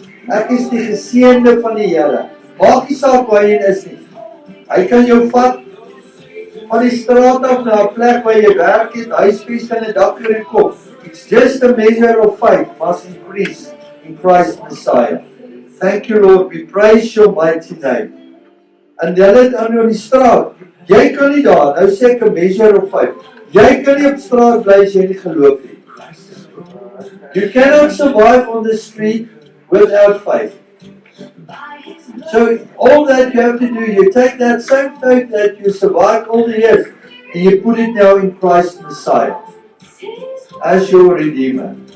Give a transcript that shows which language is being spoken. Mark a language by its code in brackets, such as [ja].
[af] Ek is die geseënde van die Here. Maak nie saak waar jy is nie. Hy kan jou vat van die straat af na 'n plek waar jy werk het, huisves en 'n dak oor die kop. [en] It's just a measure of faith must increase in Christ Messiah. Thank you, Lord. We praise your mighty name. [af] En jy het aan die straat. Jy kan nie daar, nou sê ek 'n [en] measure of faith. [af] Jy kan nie op straat bly as jy nie geloof nie. [en] You cannot survive on the street without faith. So all that you have to do, you take that same faith that you survived all the years and you put it now in Christ Messiah as your Redeemer.